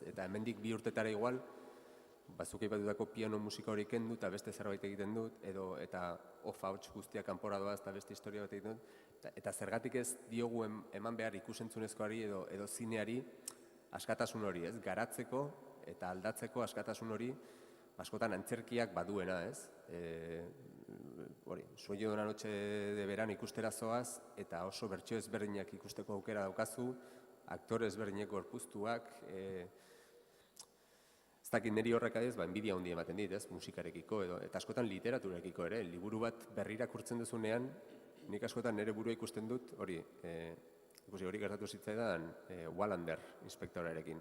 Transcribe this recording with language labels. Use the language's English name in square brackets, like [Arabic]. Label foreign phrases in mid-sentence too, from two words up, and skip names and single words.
[Basque] Eta hemendik 2 urtetara igual, zuk aipatutako piano musika hori kendu eta beste zerbait egiten dut, eta off-ahots guztiak kanpora doaz eta beste historia bat egiten dut, eta zergatik ez diogu eman behar ikusentzunezkoari edo zineari askatasun hori, ez? Garatzeko eta aldatzeko askatasun hori askotan antzerkiak baduena, ez? Sueño de una noche de verano ikustera zoaz eta oso bertsio ezberdinak ikusteko aukera daukazu, aktore ezberdinek gorpuztuak, ez dakit niri horrek adiz, enbidia handia ematen dit, ez? Musikarekiko eta askotan literaturarekiko ere, liburu bat berrirakurtzen duzunean, nik askotan nire burua ikusten dut, hori gertatu zitzaidan Wallander inspektorarekin.